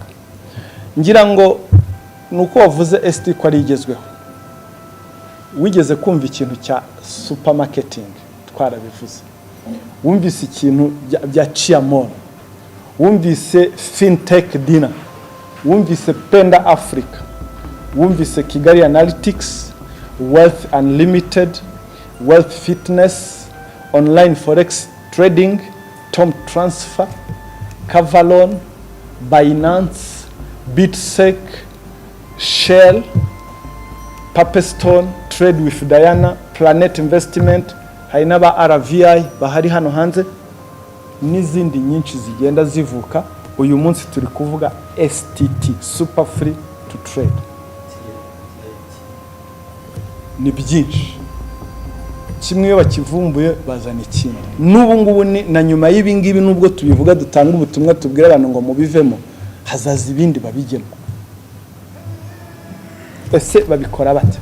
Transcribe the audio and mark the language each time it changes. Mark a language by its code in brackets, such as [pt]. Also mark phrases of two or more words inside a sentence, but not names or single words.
[rw] Ngira ngo nuko wavuze ST ko ari igezweho. Wigeze kumva ikintu cya supermarketing? Twarabivuze. Wumvise ikintu bya Chiamon, wumvise fintech dinner, wumvise Penda Africa, wumvise Kigali Analytics, Wealth Unlimited, Wealth Fitness, Online Forex Trading, Tom Transfer, Cavalon, Binance, BitSec, Shell, Papestone, Trade with Diana, Planet Investment, hari n'aba RW-KIGALI bahari hano hanze, n'izindi nyinshi zigenda zivuka. Uyu munsi turi kuvuga STT, super free to trade. Ni byinshi, kimwe iyo bakivumbuye bazana ikindi. N'ubu ngubu na nyuma y'ibi ngibi nubwo tubivuga dutanga ubutumwa tubwira abantu ngo mubivemo, hazaza ibindi babigemo. Ese babikora bate?